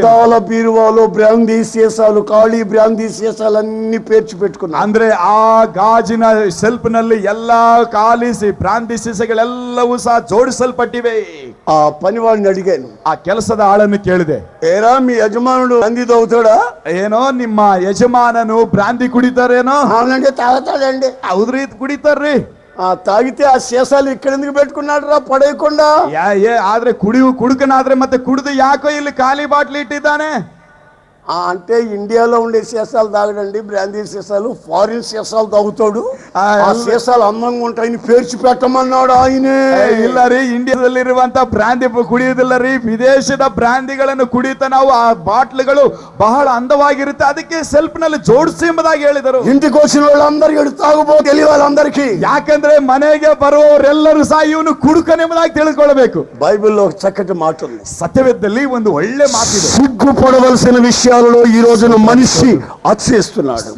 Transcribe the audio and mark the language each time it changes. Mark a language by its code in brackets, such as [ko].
[te] అద్దాల బీరువాలో బ్రాందీ సీసాలు, ఖాళీ బ్రాందీ సీసాలన్నీ పేర్చి పెట్టుకున్నారు. [kn] ಅಂದ್ರೆ ಆ ಗಾಜಿನ ಸೆಲ್ಫ್ ನಲ್ಲಿ ಎಲ್ಲಾ ಖಾಲಿ ಬ್ರಾಂದಿ ಸೀಸೆಗಳೆಲ್ಲವೂ ಸಹ ಜೋಡಿಸಲ್ಪಟ್ಟಿವೆ. [te] ఆ పనివాడిని అడిగాను, [kn] ಆ ಕೆಲಸದ ಆಳನ್ನು ಕೇಳಿದೆ, [te] ఏరా మీ యజమానుడు బ్రాందీ తాగుతాడా? [kn] ಏನೋ ನಿಮ್ಮ ಯಜಮಾನನು ಬ್ರಾಂದಿ ಕುಡಿತಾರೇನೋ? [te] అవునండి, తాగుతాడండి. [kn] ಹೌದ್ರಿ, ಕುಡಿತಾರ್ರಿ. [te] తాగితే ఆ సీసాలు ఇక్కడ ఎందుకు పెట్టుకున్నాడు రా పడేయకుండా? [kn] ಆದ್ರೆ ಕುಡುಕನಾದ್ರೆ ಮತ್ತೆ ಕುಡಿದು ಯಾಕೋ ಇಲ್ಲಿ ಖಾಲಿ ಬಾಟ್ಲಿ ಇಟ್ಟಿದ್ದಾನೆ? [te] అంటే ఇండియాలో ఉండే సీసాలు తాగడండి, బ్రాందీ సీసాలు. ఫారిన్ సీసాలు తాగుతాడు. ఆ సీసాలు అందంగా ఉంటాయని పేర్చి పెట్టమన్నాడు ఆయనే. [kn] ಇಲ್ಲ ರೀ, ಇಂಡಿಯಾದಲ್ಲಿರುವಂತ ಬ್ರಾಂದಿ ಕುಡಿಯುವುದಿಲ್ಲ ರೀ, ವಿದೇಶದ ಬ್ರಾಂದಿಗಳನ್ನು ಕುಡಿಯುತ್ತ ನಾವು ಆ ಬಾಟ್ಲುಗಳು ಬಹಳ ಅಂದವಾಗಿರುತ್ತೆ, ಅದಕ್ಕೆ ಸೆಲ್ಫ್ ನಲ್ಲಿ ಜೋಡಿಸಿ ಎಂಬುದಾಗಿ ಹೇಳಿದರು. [te] ఇంటికి వచ్చిన వాళ్ళందరికీ తాగుబోతు తెలియ వాళ్ళందరికీ, [kn] ಯಾಕಂದ್ರೆ ಮನೆಗೆ ಬರುವವರೆಲ್ಲರೂ ಸಹ ಇವನು ಕುಡುಕನೆಂಬುದಾಗಿ ತಿಳಿದುಕೊಳ್ಳಬೇಕು. [te] బైబిల్లో ఒక చక్కటి మాట ఉంది. [kn] ಸತ್ಯವೇದದಲ್ಲಿ ಒಂದು ಒಳ್ಳೆ ಮಾತಿದೆ. [te] సిగ్గుపడవలసిన విషయాలలో ఈ రోజున మనిషి అతిశయిస్తున్నాడు.